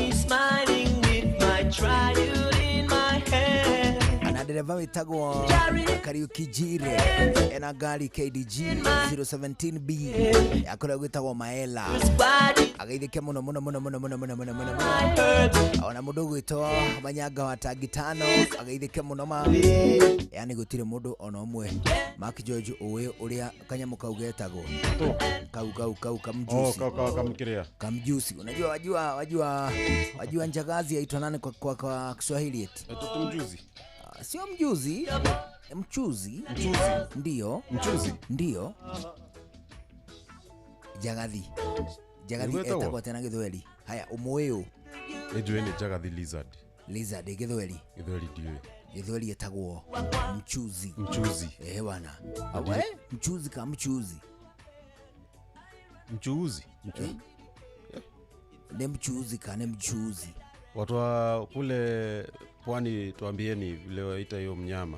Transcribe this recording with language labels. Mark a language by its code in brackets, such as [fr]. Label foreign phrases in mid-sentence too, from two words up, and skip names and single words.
[ki] Na dereva wĩtagwo Kariuki Jire ena ngari KDG 017B akorwo gwĩtagwo Maela ageithĩke mũno mũno mũno mũno mũno mũno mũno mũno. Ona mũndũ gwĩtwo Manyanga wa Tangi Tano ageithĩke mũno ma. Yani gũtirĩ mũndũ ona ũmwe Mark George ũĩ ũrĩa kanyamũ kau getagwo kau kamjusi. Kamjusi. [sw] Unajua wajua njagazi yaitwa nani kwa Kiswahili eti? Mjuzi. Sio mjuzi, mchuzi. Ndio. Mchuzi. Ndio. [ki] Jagathi etagwo tena Gĩthweri. Haya umuĩũ. Ejwe ni Jagathi lizard. Lizard Gĩthweri. Gĩthweri ndiwe. Gĩthweri etagwo mchuzi. [sw] Mchuzi. Bwana. Awe mchuzi kama mchuzi. Mchuzi. [ki] Ni mchuzi kana mchuzi. [sw] Watu wa kule pwani tuambieni vile waita hiyo mnyama.